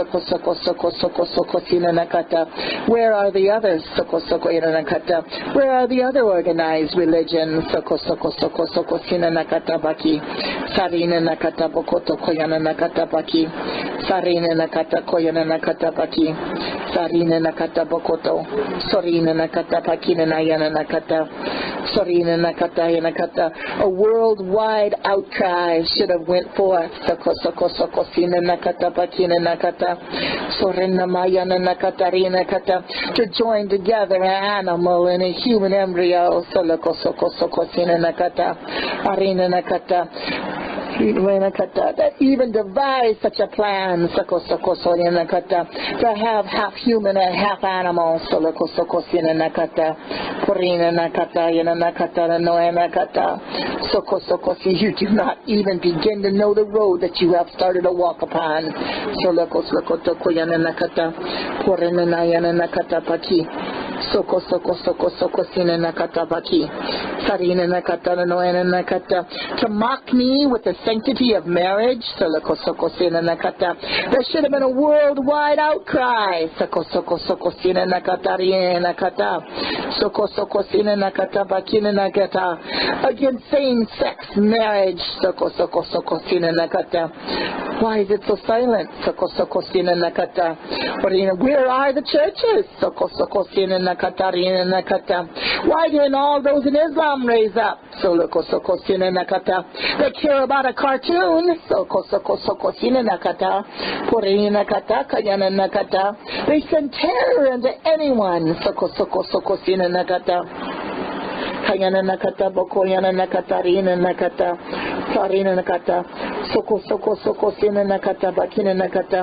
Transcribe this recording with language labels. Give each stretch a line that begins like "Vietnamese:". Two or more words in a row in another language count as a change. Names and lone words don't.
English: Where are the others? Where are the other organized religions? Sarina nakata bokoto koyana nakata baki. Sarina nakata koyana nakata baki. Sarina nakata bokoto. Sorina nakata bakina nayana nakata. Sorina nakata yanakata. A worldwide outcry should have went forth. Sina nakata bakina nakata. Sorina mayana nakata rina kata. To join together an animal and a human embryo. Sina nakata. Arina nakata. That even devised such a plan to have half human and half animal. You do not even begin to know the road that you have started to walk upon. Soko soko soko soko sina nakata baki. Sarina nakata noena nakata. To mock me with the sanctity of marriage. Soko soko sina nakata. There should have been a worldwide outcry. Soko soko soko sina nakata riena nakata. Soko soko sina nakata bakina nakata. Against same-sex marriage. Soko soko soko sina nakata. Why is it so silent? Soko soko sina nakata. Where are the churches? Soko soko sina nakata. Why didn't all those in Islam raise up? They care about a cartoon. They send terror into anyone. Kayana nakata bokoyana nakata rina nakata sarina nakata soko soko soko sina nakata bakina nakata.